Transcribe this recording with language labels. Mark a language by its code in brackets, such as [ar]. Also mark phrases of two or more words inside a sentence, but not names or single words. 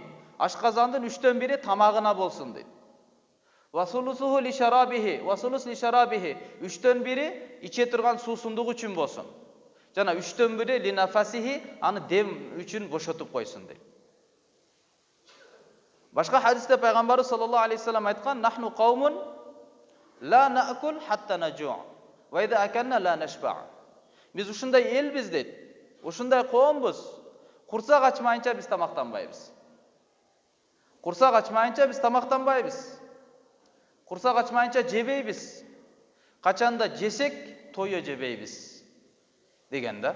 [ky] Ашказандын 3төн 1 тамагына болсун дейт. [ar] وثلثه لشرابه، وثلث لشرابه. [ky] 3төн 1 иче турган суусундук үчүн болсун. Жана 3төн 1 линафасихи, аны дем үчүн бошотуп койсун дейт. Башка хадисте пайгамбарыбыз саллаллаху алейхи вассалам айткан: [ar] "نحن قوم لا نأكل حتى نجوع، وإذا أكلنا لا نشبع." [ky] Биз ушундай элбиз дейт. Ушундай коомбуз. Курсак ачмайынча биз тамактанбайбыз. Курсак ачмайынча биз тамактанбайбыз. Курсак ачмайынча жебейбиз. Качанда жесек, тойо жебейбиз деген да.